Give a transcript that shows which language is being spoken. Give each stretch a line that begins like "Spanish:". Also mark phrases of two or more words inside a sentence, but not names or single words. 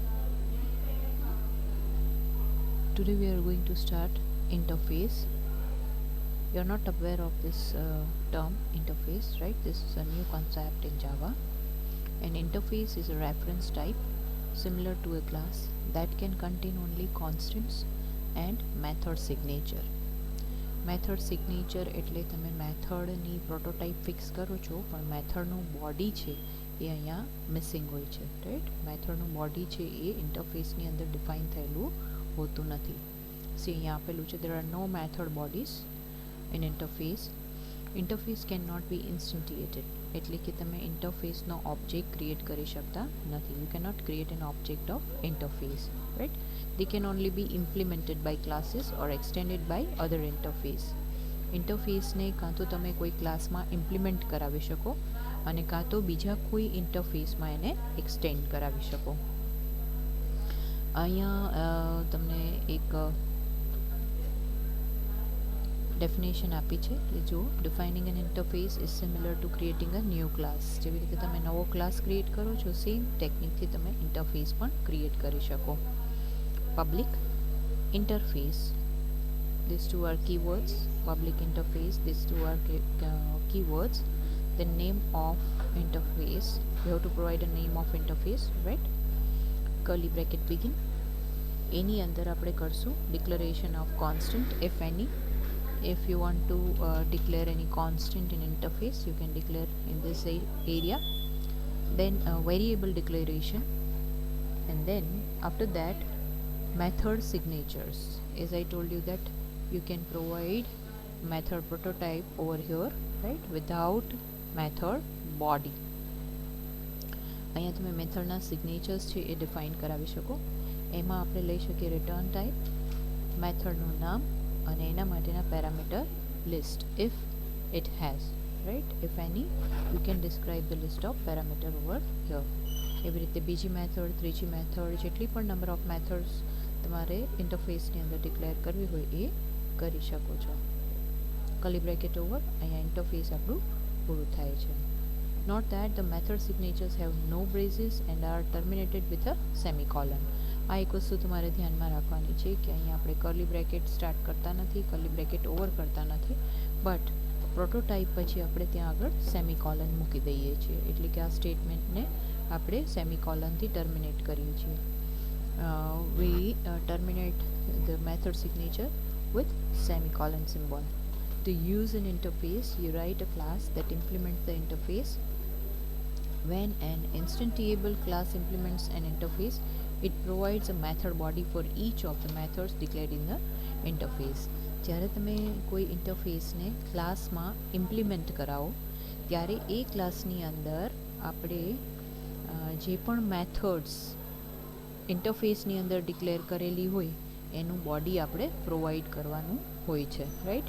English: Today we are going to start interface. You're not aware of this term interface, right? This is a new concept in Java. An interface is a reference type similar to a class that can contain only constants and method signature. method signature
Gujarati: એટલે તમે
English: methodની prototype fix
Gujarati: કરો છો, પણ
English: methodનું body
Gujarati: છે એ અહીંયા મિસિંગ હોય છે, રાઈટ?
English: methodનું body
Gujarati: છે એ ઇન્ટરફેસની અંદર ડિફાઇન થયેલું હોતું નથી. સો અહીંયા આપેલું છે
English: there are no method bodies in interface. interface can not be instantiated,
Gujarati: એટલે કે તમે
English: interfaceનો object create
Gujarati: કરી શકતા નથી.
English: you can not create an object of interface, right? They can only be implemented by classes or extended by other interface.
Gujarati: ઇન્ટરફેસને કાં તો તમે કોઈ
English: classમાં implement
Gujarati: કરાવી શકો અને કાં તો બીજા કોઈ ઇન્ટરફેસમાં એને એક્સટેન્ડ કરાવી શકો. અહીંયા તમને એક ડેફિનેશન આપી છે કે જો
English: defining an interface is similar to creating a new class.
Gujarati: જેવી રીતે તમે નવો
English: class create
Gujarati: કરો છો,
English: same techniqueથી
Gujarati: તમે ઇન્ટરફેસ પણ ક્રિએટ કરી શકો.
English: Public interface, these two are keywords. Public interface, these two are keywords. The name of interface, you have to provide a name of interface, right? Curly bracket begin. Any
Gujarati: અંદર આપણે કરશું
English: declaration of constant, if any. If you want to declare any constant in interface, you can declare in this area. Then variable declaration, and then after that method signatures. As I told you that you can provide method prototype over here, right, without method body.
Gujarati: અહીંયા તમે
English: methodના signatures
Gujarati: છે એ ડિફાઇન કરાવી શકો. એમાં આપણે લઈ શકીએ
English: return type,
Gujarati: મેથડનું નામ અને એના માટેના
English: parameter list if it has, right? If any, you can describe the list of parameter over here.
Gujarati: એવી રીતે બીજી મેથડ, ત્રીજી મેથડ, જેટલી પણ
English: number of methods
Gujarati: તમારે ઇન્ટરફેસની અંદર ડિક્લેર કરવી હોય એ કરી શકો છો.
English: curly bracket over,
Gujarati: અહીંયા ઇન્ટરફેસ આપણું પૂરું થાય છે.
English: note that the method signatures have no braces and are terminated with a semicolon.
Gujarati: આ એક વસ્તુ તમારે ધ્યાનમાં રાખવાની છે કે અહીંયા આપણે
English: curly bracket start
Gujarati: કરતા નથી,
English: curly bracket over
Gujarati: કરતા નથી,
English: but prototype
Gujarati: પછી આપણે ત્યાં આગળ સેમિકોલન મૂકી દઈએ છીએ, એટલે કે આ સ્ટેટમેન્ટને આપણે
English: semicolonથી terminate
Gujarati: કરીએ છીએ.
English: We terminate the method signature with semicolon symbol. To use an interface, you write a class that implements the interface. When an instantiable class implements an interface, it provides a method body for each of the methods declared in the interface.
Gujarati: જ્યારે તમે કોઈ ઇન્ટરફેસને
English: classમાં implement
Gujarati: કરાવો ત્યારે એ ક્લાસની અંદર આપણે જે પણ
English: methods interfaceની
Gujarati: અંદર ડિક્લેર કરેલી હોય એનું બોડી આપણે પ્રોવાઈડ કરવાનું હોય છે, રાઈટ?